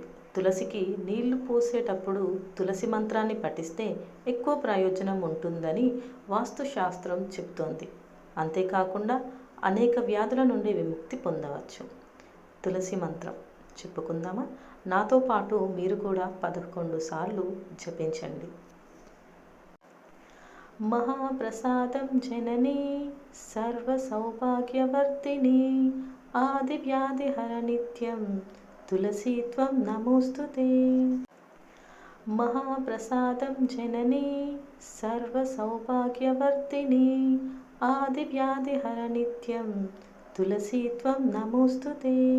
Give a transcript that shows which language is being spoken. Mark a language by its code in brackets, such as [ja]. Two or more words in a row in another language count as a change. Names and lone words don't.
[te] తులసికి నీళ్లు పోసేటప్పుడు తులసి మంత్రాన్ని పఠిస్తే ఎక్కువ ప్రయోజనం ఉంటుందని వాస్తుశాస్త్రం చెప్తోంది. అంతేకాకుండా అనేక వ్యాధుల నుండి విముక్తి పొందవచ్చు. తులసి మంత్రం చెప్పుకుందామా? నాతో పాటు మీరు కూడా 11 సార్లు జపించండి. [sa] महाप्रसादं जननी सर्वसौभाग्यवर्धिनी आदिव्याधिहर नित्यं तुलसी त्वं नमोऽस्तुते। महाप्रसादं जननी सर्वसौभाग्यवर्धिनी आदिव्याधिहर नित्यं तुलसी त्वं नमोऽस्तुते।